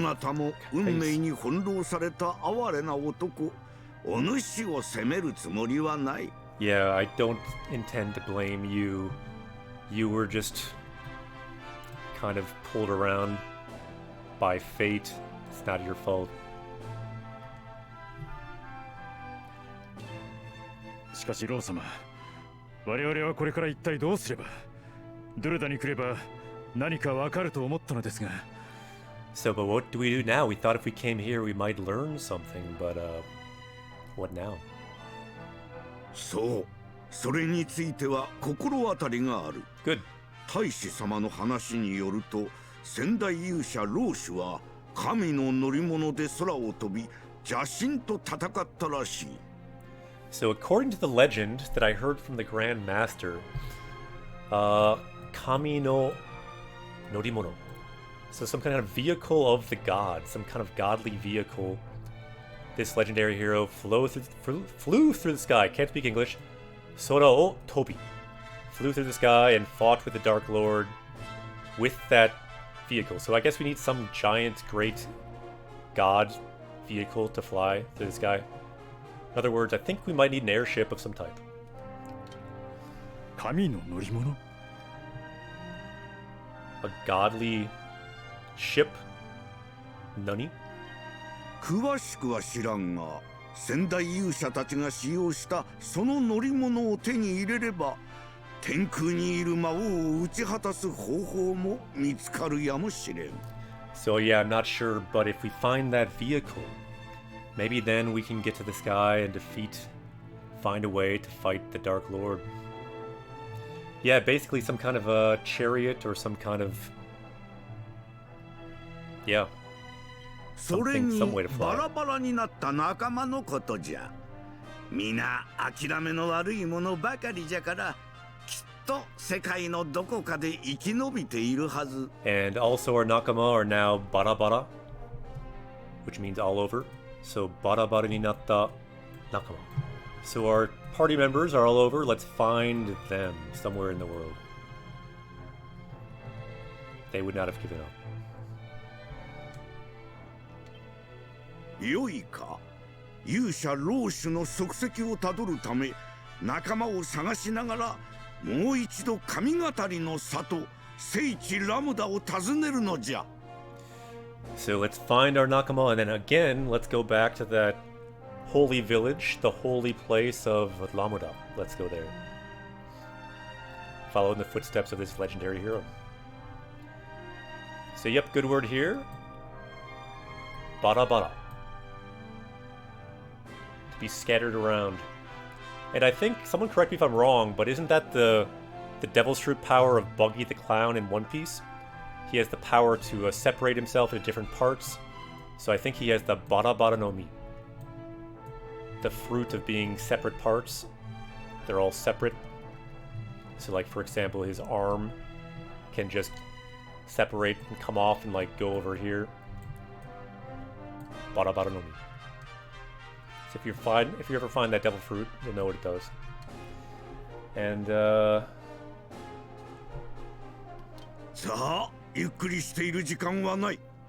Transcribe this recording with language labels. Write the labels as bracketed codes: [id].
[ja] なたも運命に翻弄された哀れな男。お主を責めるつもりはない。 [en] Yeah, I don't intend to blame you. You were just kind of pulled around by fate. It's not your fault. [ja] しかしロー様、我々はこれから一体どうすれば。ドゥルダに来れば何かわかると思ったのですが。 [en] So, but what do we do now? We thought if we came here, we might learn something, but what now? [ja] そう。それについては心当たりがある。 [en] Good. [ja] 大使様の話によると、先代勇者ローシュは神の乗り物で空を飛び、邪神と戦ったらしい。 [en] So, according to the legend that I heard from the Grand Master, [ja] Kami no Norimono. [en] So some kind of vehicle of the gods, some kind of godly vehicle. This legendary hero flew through the sky. Can't speak English. [ja] Sora o Tobi. [en] Flew through the sky and fought with the Dark Lord with that vehicle. So I guess we need some giant, great god vehicle to fly through the sky. In other words, I think we might need an airship of some type. [ja] 神の乗り物？ [en] A godly ship? Nani? [ja] 詳しくは知らんが、先代勇者たちが使用したその乗り物を手に入れれば、天空にいる魔王を打ち果たす方法も見つかるやもしれん。 [en] So yeah, I'm not sure, but if we find that vehicle, maybe then we can get to the sky and find a way to fight the Dark Lord. Yeah, basically some kind of a chariot or some kind of... Yeah. [ja] それに [en] some way to fly. [ja] バラバラになった仲間のことじゃ。皆諦めの悪いものばかりじゃから、きっと世界のどこかで生き延びているはず。 [en] And also our nakama are now bara, which means all over. So [ja] bara ni natta nakama. [en] So our party members are all over. Let's find them somewhere in the world. They would not have given up. [ja] よいか。勇者老主の足跡をたどるため、仲間を探しながらもう一度神語りの里聖地ラムダを訪ねるのじゃ。 [en] So let's find our nakama, and then again, let's go back to that holy village, the holy place of Lamuda. Let's go there. Follow in the footsteps of this legendary hero. So yep, good word here. Bara. To be scattered around. And I think, someone correct me if I'm wrong, but isn't that the Devil's Fruit power of Buggy the Clown in One Piece? He has the power to separate himself into different parts. So I think he has the [ja] Bara no Mi. [en] The fruit of being separate parts. They're all separate. So like, for example, his arm can just separate and come off and like go over here. [ja] Bara no Mi. [en] So if you ever find that devil fruit, you'll know what it does. And [ja] さあ、ゆっくりしている時間はない。